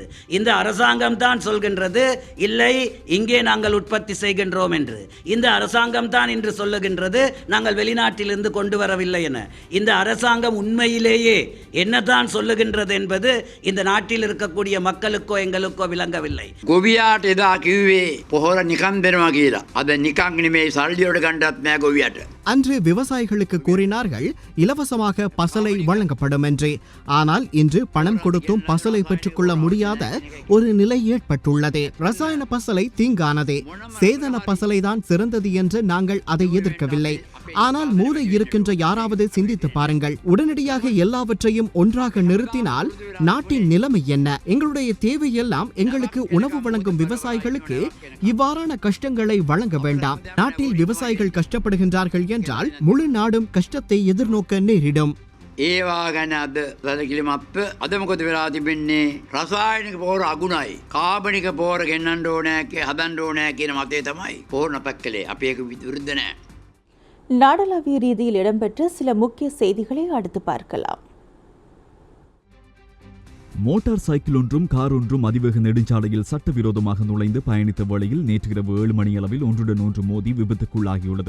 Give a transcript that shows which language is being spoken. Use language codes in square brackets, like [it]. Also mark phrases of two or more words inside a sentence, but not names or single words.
[ta] இந்த அரசாங்கம் தான் சொல்கின்றது இல்லை இங்கே நாங்கள் உற்பத்தி செய்கின்றோம் என்று. இந்த அரசாங்கம் தான் இன்று சொல்லுகின்றது நாங்கள் வெளிநாட்டிலிருந்து கொண்டு வரவில்லை என. இந்த அரசாங்கம் உண்மையிலேயே என்னதான் சொல்லுகின்றது என்பது இந்த நாட்டில் இருக்கக்கூடிய மக்களுக்கோ எங்களுக்கோ விளங்கவில்லை. [si] ගොවියාට එදා කිව්වේ පොහොර නිකන් දෙනවා කියලා. අද නිකන් නෙමෙයි සල්ලියට ගන්නත් නෑ ගොවියාට. [ta] அன்று விவசாயிகளுக்கு கூறினார்கள் இலவசமாக பசலை வழங்கப்படும் என்று. ஆனால் இன்று பணம் கொடுத்தும் பசலை பெற்றுக்கொள்ள முடியாத ஒரு நிலை ஏற்பட்டுள்ளது. ரசாயன பசலை தீங்கானதே, சேதன பசலை தான் சிறந்தது என்று நாங்கள் அதை எதிர்க்கவில்லை. ஆனால் மூளை இருக்கின்ற யாராவது சிந்தித்து பாருங்கள். உடனடியாக எல்லாவற்றையும் ஒன்றாக நிறுத்தினால் நாட்டின் நிலைமை என்ன? எங்களுடைய தேவையெல்லாம் எங்களுக்கு உணவு வழங்கும் விவசாயிகளுக்கு இவ்வாறான கஷ்டங்களை வழங்க வேண்டாம். நாட்டில் விவசாயிகள் கஷ்டப்படுகின்றார்கள் என்றால் முழு நாடும் கஷ்டத்தை எதிர்நோக்க நேரிடும். [si] ඒවා ගැන අද සැලකිලිමත්ව අද මොකද වෙලා තිබෙන්නේ? රසායනික පොහොර අගුණයි. කාබනික පොහොර ගෙන්නන්න ඕනෑ හදන්න ඕනෑ කියන මතය තමයි පොහොර නපැක්කලේ. අපි ඒක විරුද්ධ නෑ. [ta] நாடளாவிய ரீதியில் இடம்பெற்ற சில முக்கிய செய்திகளை அடுத்து பார்க்கலாம். மோட்டார் சைக்கிள் ஒன்றும் கார் ஒன்றும் அதிவேக நெடுஞ்சாலையில் சட்டவிரோதமாக நுழைந்து பயணித்த வேளையில் நேற்று இரவு 7 மணியளவில் ஒன்றுடன் ஒன்று மோதி விபத்துக்குள்ளாகியுள்ளது.